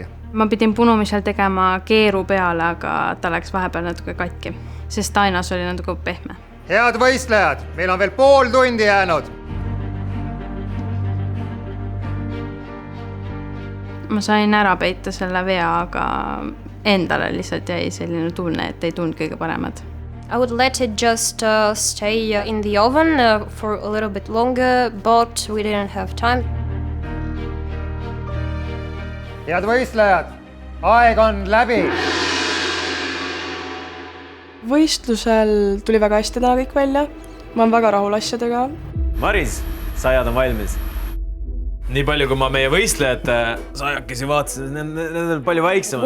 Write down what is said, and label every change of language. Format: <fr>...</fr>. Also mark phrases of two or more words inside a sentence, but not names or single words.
<et>Ma pidin punumisel tegema keeru peale, aga ta läks vahepeal natuke katki, sest ainas oli natuke pehme. Head võistlejad, meil on veel pool tundi jäänud. Ma sain ära peita selle vea, aga endale lihtsalt jäi selline tunne, et ei tundnud kõige paremad.</et> <en>I would let it just stay in the oven for a little bit longer, but we didn't have time.</en> <et>Head võistlejad, aeg on läbi. Võistlusel tuli väga hästi täna kõik välja. Ma olen väga rahul asjadega. Maris, saiad on valmis. Nii palju, kui ma meie võistlejate saiakesi vaatasin, need on palju väiksemad.</et>